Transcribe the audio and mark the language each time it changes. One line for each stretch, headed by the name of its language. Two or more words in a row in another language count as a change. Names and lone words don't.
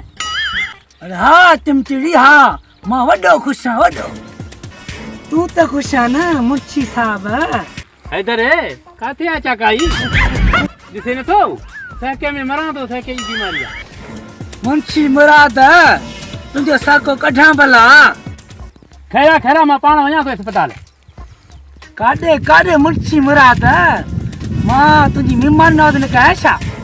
Saraiki: अरे हाँ चिमचिड़ी हाँ मां वड्डो खुश आं वड्डो तू तो खुश आ ना मुंशी साहब
Sindhi: हैदर काथे अचा काई ॾिसे नथो सहके में मरां तो सहके जी बीमारी आहे। मुंशी मुराद तुंहिंजो साको कढां भला खैरा खैरा मां पाण वञां थो अस्पताल। काॾे काॾे मुंशी मुराद मां तुंहिंजी महिमान नवाज़ न कया छा